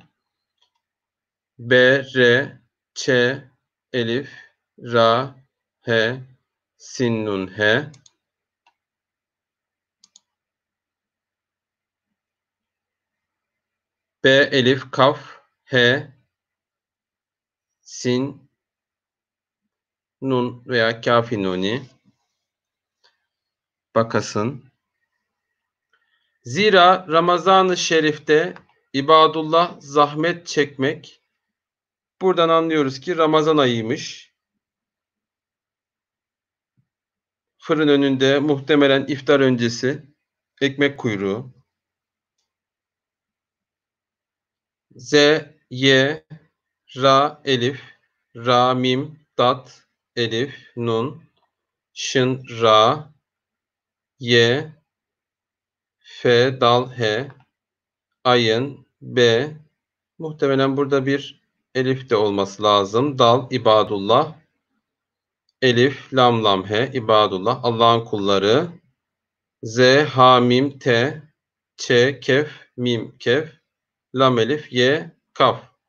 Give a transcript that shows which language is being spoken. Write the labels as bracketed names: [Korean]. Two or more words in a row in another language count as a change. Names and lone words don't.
[Turkish] B, R, Ç, elif, ra, he, sin, nun, he. B, elif, kaf, he, sin, nun veya kafi, nuni. Bakasın. Zira Ramazan-ı Şerif'te ibadullah zahmet çekmek, buradan anlıyoruz ki Ramazan ayıymış. Fırın önünde muhtemelen iftar öncesi ekmek kuyruğu. Z, Y, Ra, elif, Ra, mim, dat, elif, nun, şın, ra, ye, fe, dal, he, ayın, b. Muhtemelen burada bir elif de olması lazım. Dal, ibadullah. Elif, lam, lam, he, ibadullah. Allah'ın kulları. Z, ha, mim, te, ç, kef, mim, kef, lam, elif, ye, kaf.